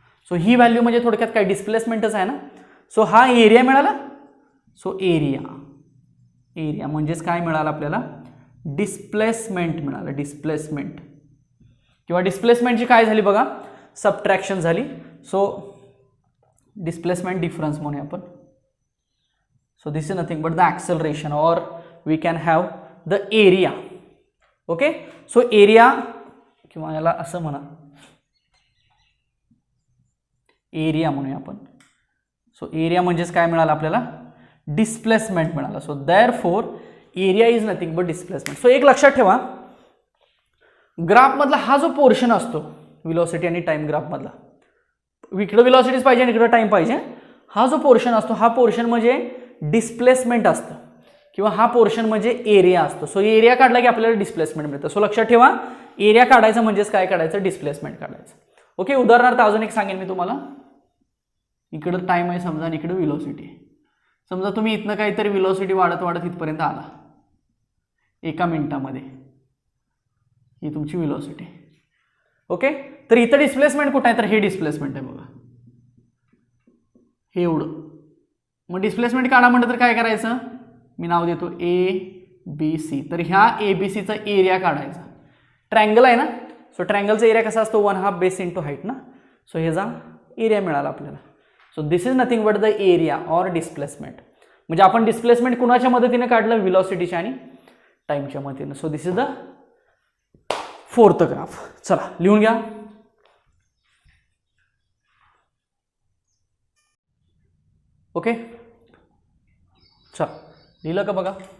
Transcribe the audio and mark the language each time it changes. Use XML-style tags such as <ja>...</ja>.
<mr>So ही value म्हणजे थोडक्यात काय, डिस्प्लेसमेंटच आहे ना. सो हा एरिया मिळाला. सो एरिया म्हणजेच काय मिळालं आपल्याला, डिस्प्लेसमेंट मिळालं. डिस्प्लेसमेंट किंवा डिस्प्लेसमेंटची काय झाली बघा, सबट्रॅक्शन झाली. सो डिस्प्लेसमेंट डिफरन्स म्हणूया आपण.</mr> <en>So this is nothing but the acceleration, और we can have the area.</en> <mr>Okay, so area किंवा याला असं म्हणा, एरिया म्हणूया आपण. सो एरिया म्हणजेच काय मिळालं आपल्याला, डिस्प्लेसमेंट मिळालं.</mr> <en>So therefore area is nothing but displacement.</en> <mr>So एक लक्षात ठेवा, ग्राफमधला हा जो पोर्शन असतो व्हिलॉसिटी आणि टाइम ग्राफमधला, इकडं व्हिलॉसिटीज पाहिजे आणि इकडं टाइम पाहिजे, हा जो पोर्शन असतो हा पोर्शन म्हणजे डिस्प्लेसमेंट असतं, किंवा हा पोर्शन म्हणजे एरिया असतो. सो एरिया काढला की आपल्याला डिस्प्लेसमेंट मिळतं. सो लक्षात ठेवा, एरिया काढायचं म्हणजेच काय काढायचं, डिस्प्लेसमेंट काढायचं. ओके, उदाहरणार्थ अजून एक सांगेन मी तुम्हाला. इकडं टाइम आहे समजा आणि इकडं व्हिलॉसिटी आहे. समजा तुम्ही इथनं काहीतरी व्हिलॉसिटी वाढत वाढत इथपर्यंत आला एका मिनिटामध्ये, ही तुमची व्हिलॉसिटी. ओके, तर इथं डिस्प्लेसमेंट कुठं आहे, तर हे डिस्प्लेसमेंट आहे बघा, हे एवढं. मग डिस्प्लेसमेंट काढा म्हटलं तर काय करायचं, मी नाव देतो ABC. तर ह्या ABCचा एरिया काढायचा. ट्रँगल आहे ना, सो ट्रँगलचा एरिया कसा असतो, 1/2 बेस इंटू हाईट ना. सो ह्याचा एरिया मिळाला आपल्याला.</mr> <en>So this is nothing but the area or displacement.</en> <mr>म्हणजे आपण डिस्प्लेसमेंट कुणाच्या मदतीने काढलं, व्हिलॉसिटीच्या आणि टाइमच्या मदतीने.</mr> <en>So this is the fourth graph.</en> <mr>चला लिहून घ्या. ओके, चला लिहिलं का बघा.</mr>